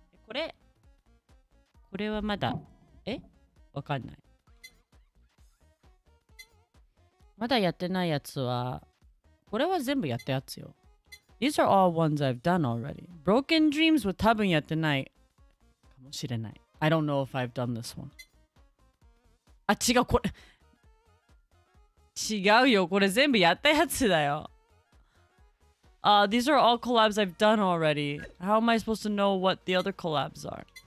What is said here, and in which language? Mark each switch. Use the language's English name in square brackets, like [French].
[Japanese] これはまだ、わかんない。まだやってないやつは、これは全部やったやつよ。 [English] These are all ones I've done already. [Japanese] Broken Dreams は多分やってないかもしれない。 [English] I don't know if I've done this one. [Japanese] あ、違う、これ。違うよ、これ全部やったやつだよ。 [English] These are all collabs I've done already. How am I supposed to know what the other collabs are?